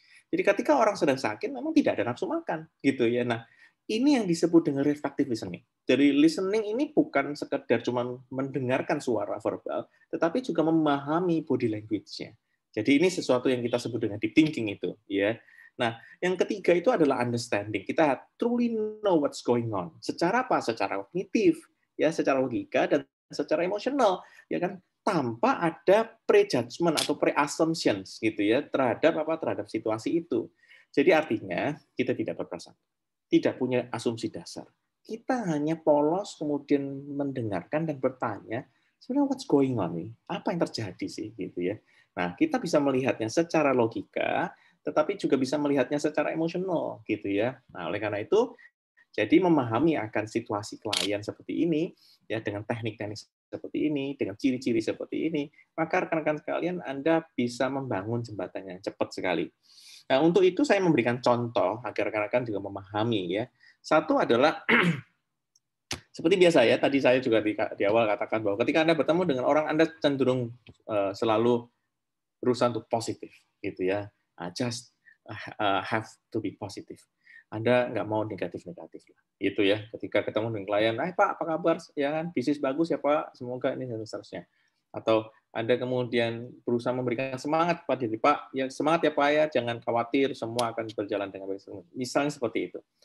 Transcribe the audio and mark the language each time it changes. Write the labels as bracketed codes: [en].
[id] Jadi ketika orang sedang sakit, memang tidak ada nafsu makan, gitu ya. Nah, ini yang disebut dengan reflective listening. Jadi listening ini bukan sekedar cuma mendengarkan suara verbal, tetapi juga memahami body language-nya. Jadi ini sesuatu yang kita sebut dengan deep thinking itu, ya. Nah, yang ketiga itu adalah understanding. Kita [en] truly know what's going on. [id] Secara apa? Secara kognitif, ya, secara logika dan secara emosional, ya kan? Tanpa ada prejudgment atau pre-assumptions gitu ya terhadap situasi itu. Jadi artinya kita tidak berprasangka, tidak punya asumsi dasar. Kita hanya polos kemudian mendengarkan dan bertanya, sebenarnya [en] what's going on [id] nih? Apa yang terjadi sih gitu ya. Nah, kita bisa melihatnya secara logika, tetapi juga bisa melihatnya secara emosional gitu ya. Nah, oleh karena itu jadi memahami akan situasi klien seperti ini, ya dengan teknik-teknik seperti ini, dengan ciri-ciri seperti ini, maka rekan-rekan sekalian Anda bisa membangun jembatan yang cepat sekali. Nah, untuk itu saya memberikan contoh agar rekan-rekan juga memahami ya. Satu adalah seperti biasa ya, tadi saya juga di awal katakan bahwa ketika Anda bertemu dengan orang, Anda cenderung selalu berusaha untuk positif, gitu ya. [en] Just have to be positive. [id] Anda nggak mau negatif-negatif lah, gitu ya. Ketika ketemu dengan klien, Pak, apa kabar? Ya kan, bisnis bagus ya Pak, semoga ini dan seterusnya. Atau Anda kemudian berusaha memberikan semangat pada diri Pak, ya semangat ya Pak ya, jangan khawatir, semua akan berjalan dengan baik. Misalnya seperti itu.